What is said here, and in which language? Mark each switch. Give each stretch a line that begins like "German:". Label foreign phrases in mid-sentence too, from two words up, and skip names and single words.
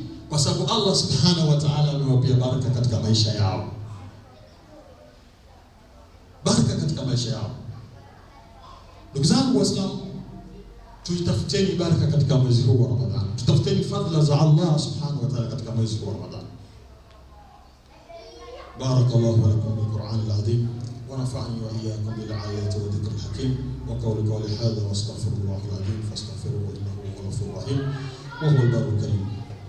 Swahili: Kwa sababu Allah
Arabic: سبحانه وتعالى
Swahili: amewapia baraka katika maisha yao. Baraka katika maisha yao. Ndugu zangu Waislamu, tuitafuteni baraka katika mwezi huu wa Ramadhani. Tutafuteni fadhila za Allah
Arabic: سبحانه وتعالى
Swahili: katika mwezi huu wa Ramadhani.
Arabic: بارك الله لكم بالقرآن العظيم ونفعني وإياكم بالآيات والذكر الحكيم وقولي هذا وأستغفر الله العظيم فاستغفروه إنه هو الغفور الرحيم وهو البر الكريم.